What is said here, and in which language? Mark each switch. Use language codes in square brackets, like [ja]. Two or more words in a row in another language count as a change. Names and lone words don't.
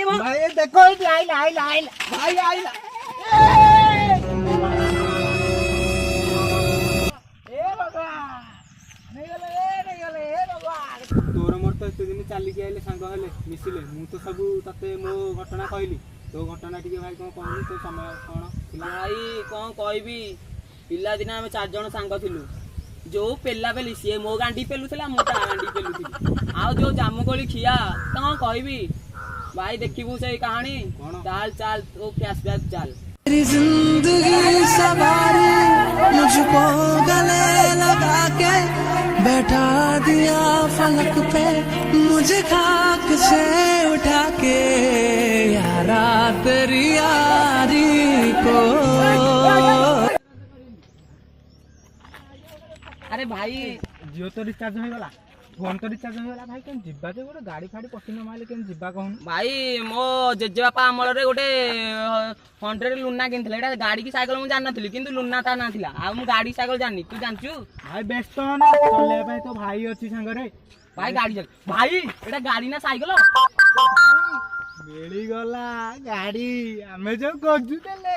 [or] ଭାଇ ଦେଖ ଏଇଠି ଆଇଲା ଭାଇ ଆଇଲା ତୋର ମୋର ତ ଏତେ ଦିନ ଚାଲିକି ଆଇଲେ ସାଙ୍ଗ ହେଲେ ମିଶିଲେ ମୁଁ ତ ସବୁ ତତେ ମୋ ଘଟଣା କହିଲି ତୋ ଘଟଣା ଟିକେ ଭାଇ କଣ କହିଲୁ ତୋ ସମୟ କଣ ଭାଇ କଣ କହିବି ପିଲାଦିନେ ଆମେ 4 ଜଣ ସାଙ୍ଗ ଥିଲୁ ଯୋଉ ପେଲା ପେଲି ସିଏ ମୋ ଗାଣ୍ଡି ପେଲୁଥିଲା ମୁଁ ତା ଗାଣ୍ଡି ପେଲୁଥିଲି ଆଉ ଯୋଉ ଜାମୁକୋଳି ଖିଆ କଣ କହିବି ଭାଇ ଦେଖିବୁ ସେଇ କାହାଣୀ ଚାଲ ତୋ ଫ୍ଲାସ୍ ଚାଲ [hi] मेरी जिंदगी सवारी मुझको गले लगा के बैठा दिया फलक पे मुझे खाक से उठा के यारा तेरी यारी को अरे भाई [or] ଜିଓ ତ ରିଚାର୍ଜ ହୋ ଗଲା ଫୋନ ତ ରିଚାର୍ଜ ହୋ ଗଲା ଭାଇ କେନ ଯିବା ଯେ ଗୋଟେ ଗାଡ଼ି ଫାଡ଼ି ପଟି ନ ମାଇଲେ କେନ ଯିବା କହୁନ ଭାଇ ମୋ ଜେଜେବାପା अमଳରେ ଗୋଟେ 100 ଲୁନା କିଣିଥିଲେ ଏଟା ଗାଡି କି ସାଇକେଲ ମୁଁ ଜାଣିନଥିଲି କିନ୍ତୁ ଲୁନା ତା ନା ଥିଲା ଆଉ ମୁଁ ଗାଡି ସାଇକେଲ ଜାଣିନି ତୁ ଜାଣିଛୁ ଭାଇ ବ୍ୟସ୍ତ ହନା ଚଲେଇବା ପାଇଁ ତ ଭାଇ ଅଛି ସାଙ୍ଗରେ ଭାଇ ଗାଡି ଚାଲ ଭାଇ ଏଟା ଗାଡି ନା ସାଇକେଲ ମିଳିଗଲା ଗାଡି ଆମେ ଯୋଉ ଖୋଜୁଥିଲେ